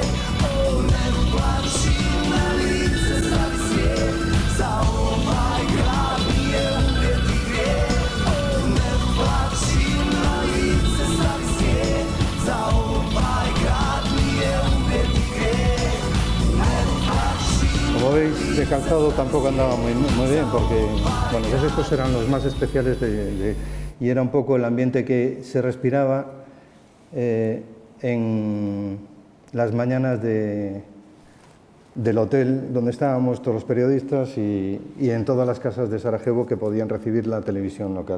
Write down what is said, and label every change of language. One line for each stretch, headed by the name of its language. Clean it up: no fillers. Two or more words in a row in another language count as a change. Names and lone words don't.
Bosnian: O, ne plači na lice stavi svijet, za ovaj grad nije umrijeti grijeh. O, ne plači na lice stavi svijet, za ovaj grad nije umrijeti grijeh. Ne plači.
Spanish: Como veis, de calzado tampoco andaba muy bien, porque bueno, pues estos eran los más especiales y era un poco el ambiente que se respiraba en las mañanas del hotel donde estábamos todos los periodistas y en todas las casas de Sarajevo que podían recibir la televisión local.